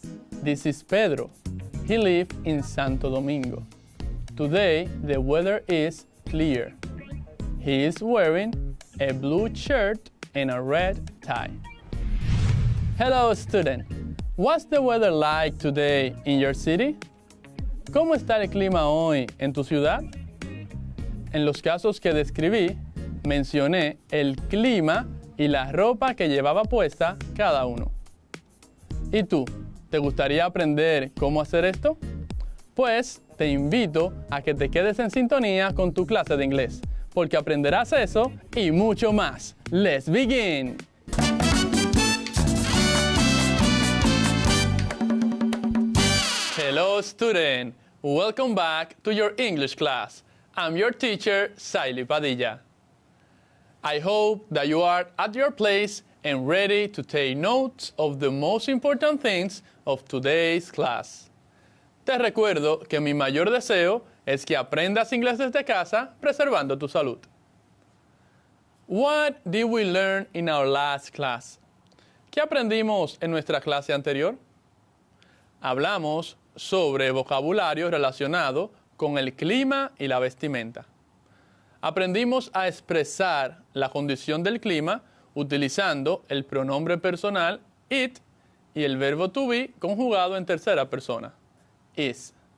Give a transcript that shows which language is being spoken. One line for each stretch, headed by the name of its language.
English: This is Pedro. He lives in Santo Domingo. Today, the weather is clear. He is wearing a blue shirt and a red tie. Hello, student. What's the weather like today in your city?
Spanish: ¿Cómo está el clima hoy en tu ciudad? En los casos que describí, mencioné el clima y la ropa que llevaba puesta cada uno. ¿Y tú? ¿Te gustaría aprender cómo hacer esto? Pues te invito a que te quedes en sintonía con tu clase de inglés, porque aprenderás eso y mucho más.
English: ¡Let's begin! Hello, student! Welcome back to your English class. I'm your teacher, Saily Padilla. I hope that you are at your place and ready to take notes of the most important things of today's class.
Spanish: Te recuerdo que mi mayor deseo es que aprendas inglés desde casa, preservando tu salud.
English: What did we learn in our last class?
Spanish: ¿Qué aprendimos en nuestra clase anterior? Hablamos sobre vocabulario relacionado con el clima y la vestimenta. Aprendimos a expresar la condición del clima utilizando el pronombre personal it y el verbo to be conjugado en tercera persona, is.